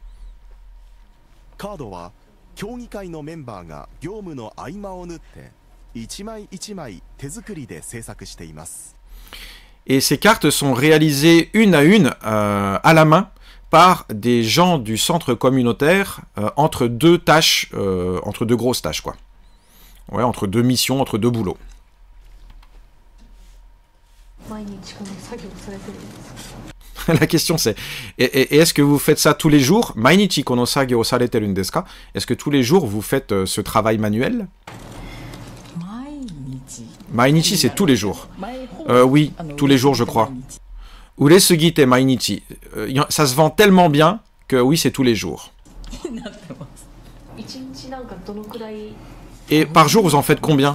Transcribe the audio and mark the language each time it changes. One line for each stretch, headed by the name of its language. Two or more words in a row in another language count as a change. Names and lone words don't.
French: Et ces cartes sont réalisées une à une, à la main, par des gens du centre communautaire, entre deux tâches, entre deux grosses tâches, quoi. Ouais, entre deux missions, entre deux boulots. La question c'est, et est-ce que vous faites ça tous les jours?
Japanese: 毎日この作業されてるですか?
French: Est-ce que tous les jours vous faites ce travail manuel? Mainichi, c'est tous les jours. Oui, tous les jours je crois.
Japanese: 売れすぎて毎日.
French: Ça se vend tellement bien que oui, c'est tous les jours. Et par jour, vous en faites combien?